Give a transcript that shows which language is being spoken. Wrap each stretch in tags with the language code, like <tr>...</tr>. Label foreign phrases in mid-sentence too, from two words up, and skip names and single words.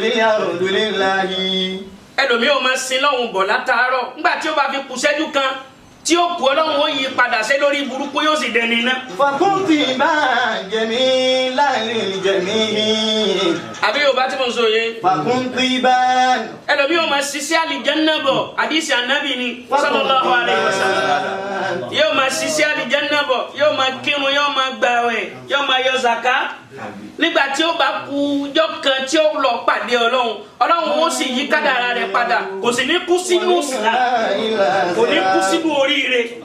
<yo>Ẹlòmíì ò máa sin lọ́hùn bọ̀ látàárọ̀ nígbà tí ó bá fi kù ṣẹ́jú kan tí ó kú Ọlọ́run ó yí padà sí lórí burúkú yóò sì dẹni iná. Fàkúntì bá jẹ̀mí láàrin jẹ̀mí. Àbí Yorùbá tí mo sọ yé. Fàkúntì bá. Ẹlòmíì ó máa ṣiṣẹ́ àlìjánnà bọ̀ àdìsí ànábì ni</yo> <ar>صلى الله عليه وسلم.</ar> <yo>Yóò máa ṣiṣẹ́ àlìjánnà bọ̀ yóò máa kírun yóò máa gbààwẹ̀ yóò máa yọ zaka. Nígbà tí ó bá kú ọjọ́ kan tí ó lọ pàdé Ọlọ́run ó sì yí kádàrá rẹ̀ padà kò sì ní kú sínú ìsìlá kò ní kú sínú oríire.</yo>